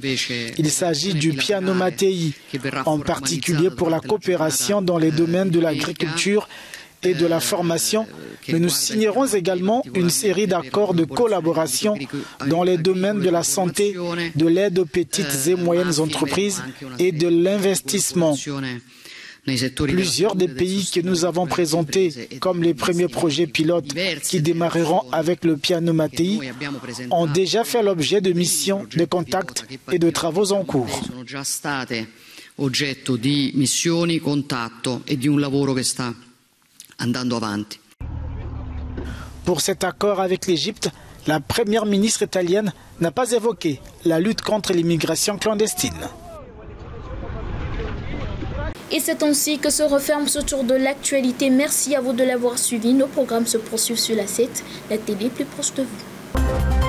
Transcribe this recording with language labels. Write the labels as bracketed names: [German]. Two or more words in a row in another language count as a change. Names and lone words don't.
[French] Il s'agit du piano Mattei, en particulier pour la coopération dans les domaines de l'agriculture et de la formation, mais nous signerons également une série d'accords de collaboration dans les domaines de la santé, de l'aide aux petites et moyennes entreprises et de l'investissement. Plusieurs des pays que nous avons présentés comme les premiers projets pilotes qui démarreront avec le piano Mattei ont déjà fait l'objet de missions de contact et de travaux en cours. [Italian] Oggetto di missioni, contatto e di un lavoro che sta andando avanti. [French] Pour cet accord avec l'Égypte, la première ministre italienne n'a pas évoqué la lutte contre l'immigration clandestine. Et c'est ainsi que se referme ce tour de l'actualité. Merci à vous de l'avoir suivi. Nos programmes se poursuivent sur la 7, la télé plus proche de vous.